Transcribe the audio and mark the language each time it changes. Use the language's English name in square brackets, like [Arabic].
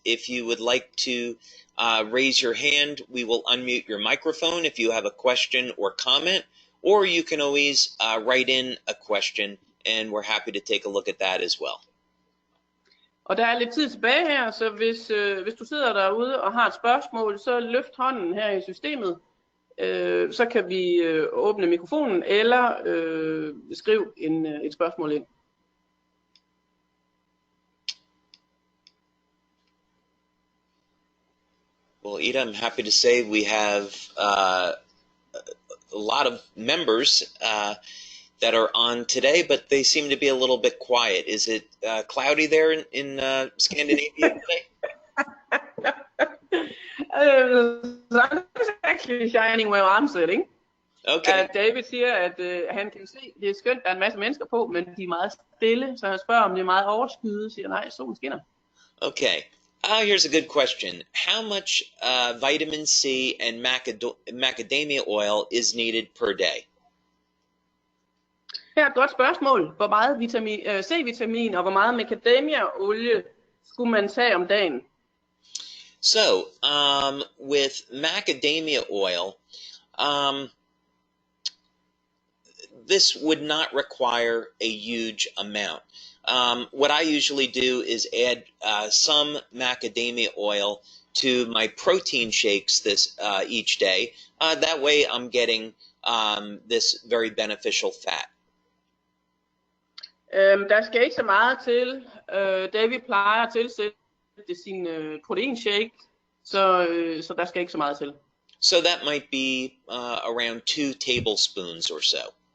[English] If you would like to raise your hand, we will unmute your microphone if you have a question or comment, or you can always write in a question, and we're happy to take a look at that as well. [Danish] Og der er lidt tid tilbage her, så hvis du sidder derude og har et spørgsmål, så løft hånden her i systemet. Så kan vi åbne mikrofonen, eller skriv et spørgsmål ind. [English] Well, Ida, I'm happy to say we have a lot of members that are on today, but they seem to be a little bit quiet. Is it cloudy there in Scandinavia today? The sun is actually shining where I'm sitting. Okay. [Danish] David siger, at han kan se, det er skønt, der er en masse mennesker på, men de er meget stille, så han spørger, om det er meget overskyet, siger nej, solen skinner. [English] Okay. Here's a good question. How much vitamin C and macadamia oil is needed per day? [Danish] Her er et godt spørgsmål. Hvor meget C-vitamin og hvor meget macadamia-olie skulle man tage om dagen? [English] So, with macadamia oil, this would not require a huge amount. What I usually do is add some macadamia oil to my protein shakes each day. That way I'm getting this very beneficial fat. [Danish] Der skal ikke så meget til. David plejer at tilsætte sin proteinshake, så der skal ikke så meget til. [English] So that might be around 2 tablespoons or so.